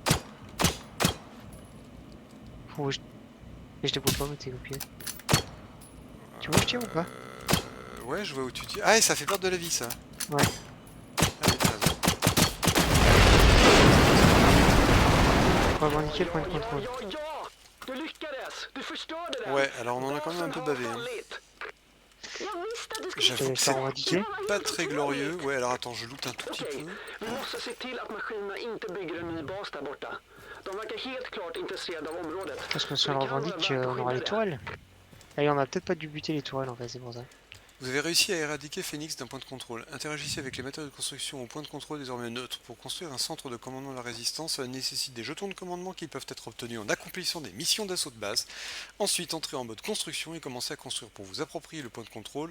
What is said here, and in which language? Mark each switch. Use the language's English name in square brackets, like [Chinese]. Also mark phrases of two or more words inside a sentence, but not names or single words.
[French] Faut que je... Et je les vois pas, mais t'es loupé. Tu vois où je tire ou pas? Ouais, je vois où tu tires. Ah, et ça fait perdre de la vie ça. Ouais. Ah oui, t'as raison. Revendiquer le point de contrôle. [Swedish] Ja! Du lyckades! Du förstörde den! [French] Ouais, alors on en a quand même un peu [Swedish] Basen [French] bavé. [Swedish] har [French] Hein. [Swedish] fallit. Jag visste att du skulle... [French] J'avoue que Ça, on va c'est dire. pas très glorieux. Ouais, alors attends, je loot un tout petit [Swedish] Okej, peu. vi måste se till att maskinerna inte bygger en ny bas där borta. De verkar helt klart intresserade av området. [French] Parce que si [Swedish] Det [French] on le [Swedish] kan vara [French] revendique, [Swedish] värt att [French] on aura [Swedish] skydda [French] les [Swedish] det. [French] tourelles. Et on a peut-être pas dû buter les tourelles en fait, c'est pour ça. Vous avez réussi à éradiquer Phoenix d'un point de contrôle. Interagissez avec les matériaux de construction au point de contrôle désormais neutre. Pour construire un centre de commandement de la résistance, cela nécessite des jetons de commandement qui peuvent être obtenus en accomplissant des missions d'assaut de base. Ensuite, entrez en mode construction et commencez à construire pour vous approprier le point de contrôle.